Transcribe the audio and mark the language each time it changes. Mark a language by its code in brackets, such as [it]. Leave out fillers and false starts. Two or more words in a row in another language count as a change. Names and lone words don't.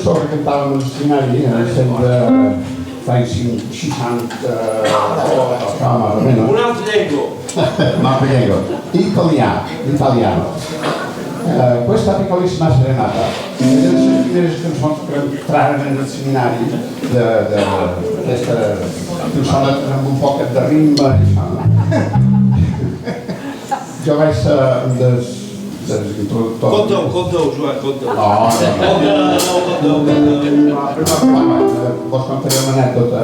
[ca] cantàvem al seminari, feia 60 [es] más o menos. [ca] Un altre llengua. [it] Un'altra llengua. Italiano. Questa piccolissima serenata è una delle prime canzoni che [ca] entraren en el seminari d'aquesta cançona amb un poc de ritme i això. Jo vaig ser un dels introductors. Conteu, Joan, conteu. Vos contaré una anècdota.